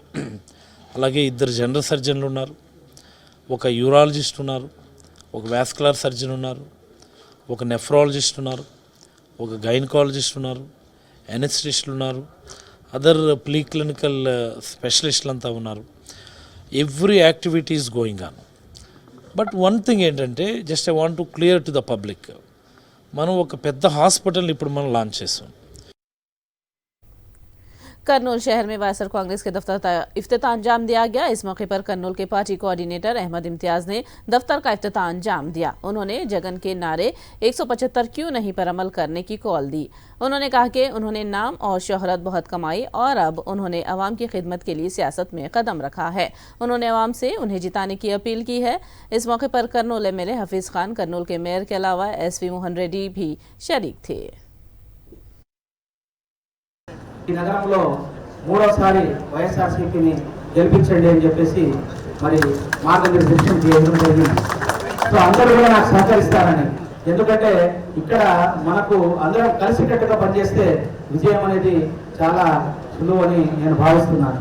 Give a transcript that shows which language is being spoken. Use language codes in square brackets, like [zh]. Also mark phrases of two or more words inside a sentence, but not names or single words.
[te] అలాగే 2 జనరల్ సర్జన్లు ఉన్నారు, ఒక యూరాలజిస్ట్ ఉన్నారు, ఒక [en] vascular surgeon [te] ఉన్నారు, ఒక నెఫ్రాలజిస్ట్ ఉన్నారు, ఒక గైనకాలజిస్ట్ ఉన్నారు, ఎనెస్థిస్టులు ఉన్నారు, [en] other pre clinical [te] స్పెషలిస్టులు అంతా ఉన్నారు. [en] Every activity is going on. But one thing ఏంటంటే, just I want to clear to the public, [te] మనం ఒక పెద్ద హాస్పిటల్ని ఇప్పుడు మనం లాంచ్ చేసాం. [ur] کرنول شہر میں وائی ایس آر کانگریس کے دفتر کا افتتاح انجام دیا گیا. اس موقع پر کرنول کے پارٹی کوآرڈینیٹر احمد امتیاز نے دفتر کا افتتاح انجام دیا. انہوں نے جگن کے نعرے 175 کیوں نہیں پر عمل کرنے کی کال دی. انہوں نے کہا کہ انہوں نے نام اور شہرت بہت کمائی اور اب انہوں نے عوام کی خدمت کے لیے سیاست میں قدم رکھا ہے. انہوں نے عوام سے انہیں جتانے کی اپیل کی ہے۔ اس موقع پر کرنول ایم ایل اے حفیظ خان، کرنول کے میئر کے علاوہ ایس وی موہن ریڈی بھی شریک تھے. [te] నగరంలో మూడోసారి వైఎస్ఆర్సీపీని గెలిపించండి అని చెప్పేసి మరి మార్గనిర్దేశం చేయడం జరిగింది. సో అందరూ కూడా నాకు సహకరిస్తారని, ఎందుకంటే ఇక్కడ మనకు అందరం కలిసికట్టుగా పనిచేస్తే విజయం అనేది చాలా సులువు అని నేను భావిస్తున్నాను.